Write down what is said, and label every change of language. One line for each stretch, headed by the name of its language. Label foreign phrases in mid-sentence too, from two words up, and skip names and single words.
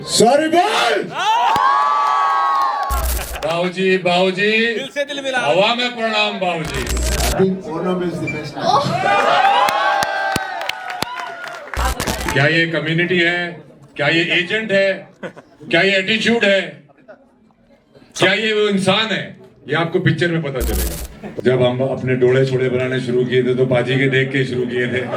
Hindi: सॉरी बोल। बाबूजी बाबूजी दिल से दिल मिला। हवा में प्रणाम बाबूजी।
English: I think Onam is the best.
Hindi: क्या ये कम्युनिटी है, क्या ये एजेंट है, क्या ये एटीट्यूड है, क्या ये वो इंसान है, ये आपको पिक्चर में पता चलेगा। जब हम अपने डोले छोड़े बनाने शुरू किए थे तो पाजी के देख के शुरू किए थे।